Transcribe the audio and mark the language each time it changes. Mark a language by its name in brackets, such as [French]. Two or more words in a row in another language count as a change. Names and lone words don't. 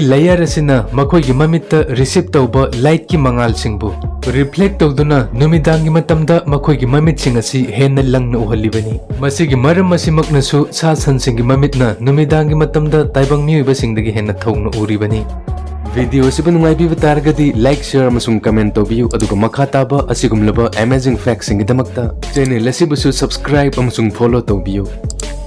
[Manipuri] layer asina makhoigi mamitta receive tauba light ki mangal singbu reflect tawduna numidangi matamda makhoigi mamit sing asi henna langna uhalibani masigi maram asimaknasu sasan singi mamitna numidangi matamda taibang miuba singdagi henna thongna uribani video sibu nungai targadi [English] like share [Manipuri] amasung comment tobiyu aduga makha taba asigumlaba [English] amazing facts [Manipuri] singidamakta channel asibusu subscribe amasung follow tobiyu